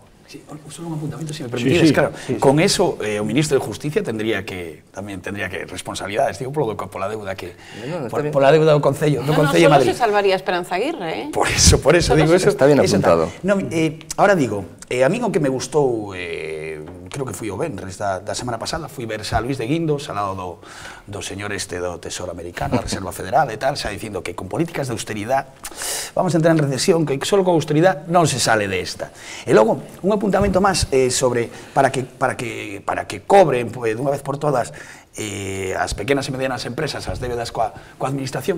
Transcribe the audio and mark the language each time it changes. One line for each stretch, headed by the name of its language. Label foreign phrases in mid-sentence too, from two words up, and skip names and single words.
Spanish: Sí, solo un apuntamento, si me permitís. Claro, con eso
Galician: o ministro de Justicia tamén
Spanish: tendría que responsabilidades, digo, por la deuda que por la deuda
Galician: do Concello de Madrid.
Spanish: Solo se salvaría Esperanza Aguirre, Por eso digo eso. Está bien apuntado. Ahora digo, a mí
Galician: o que me gustou, creo que fui o venres da semana pasada, fui ver San Luis de Guindos ao lado do señor do Tesoro Americano, da Reserva Federal e tal, xa dicindo que con políticas de austeridade
Spanish: vamos a entrar
Galician: en recesión, que solo con austeridade non se sale desta. E logo, un apuntamento máis sobre para que cobren dunha vez por todas as pequenas e medianas empresas as débedas coa administración.